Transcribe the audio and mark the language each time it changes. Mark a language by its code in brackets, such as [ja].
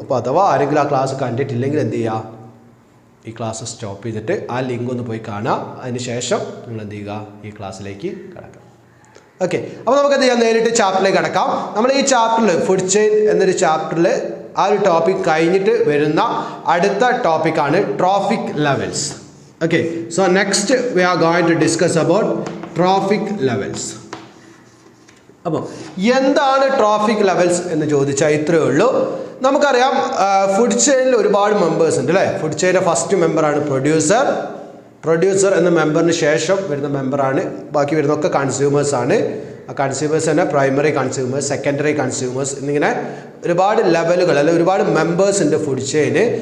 [ml] അപ്പോൾ അഥവാ ആരെങ്കിലും ആ ക്ലാസ് കണ്ടിട്ടില്ലെങ്കിൽ എന്ത് ചെയ്യുക, ഈ ക്ലാസ് സ്റ്റോപ്പ് ചെയ്തിട്ട് ആ ലിങ്ക് ഒന്ന് പോയി കാണുക. അതിന് ശേഷം നിങ്ങൾ എന്ത് ചെയ്യുക, ഈ ക്ലാസ്സിലേക്ക് കിടക്കാം. ഓക്കെ, അപ്പോൾ നമുക്ക് എന്ത് ചെയ്യാം, നേരിട്ട് ചാപ്റ്ററിലേക്ക് കിടക്കാം. നമ്മൾ ഈ ചാപ്റ്ററിൽ ഫുഡ് ചെയിൻ എന്നൊരു ചാപ്റ്ററിൽ ആ ഒരു ടോപ്പിക് കഴിഞ്ഞിട്ട് വരുന്ന അടുത്ത ടോപ്പിക്കാണ് trophic levels. [en] Okay, so next we are going to discuss about trophic levels. [ml] അപ്പോൾ എന്താണ് ട്രോഫിക് ലെവൽസ് എന്ന് ചോദിച്ചാൽ ഇത്രയേ ഉള്ളൂ. നമുക്കറിയാം ഫുഡ് ചെയിനിൽ ഒരുപാട് മെമ്പേഴ്സ് ഉണ്ട് അല്ലേ? ഫുഡ് ചെയിൻ്റെ ഫസ്റ്റ് മെമ്പറാണ് പ്രൊഡ്യൂസർ എന്ന മെമ്പറിന് ശേഷം വരുന്ന മെമ്പറാണ്, ബാക്കി വരുന്നതൊക്കെ കൺസ്യൂമേഴ്സാണ്. ആ കൺസ്യൂമേഴ്സ് തന്നെ പ്രൈമറി കൺസ്യൂമേഴ്സ്, സെക്കൻഡറി കൺസ്യൂമേഴ്സ് എന്നിങ്ങനെ ഒരുപാട് ലെവലുകൾ അല്ലെങ്കിൽ ഒരുപാട് മെമ്പേഴ്സ് ഉണ്ട് ഫുഡ് ചെയിന്.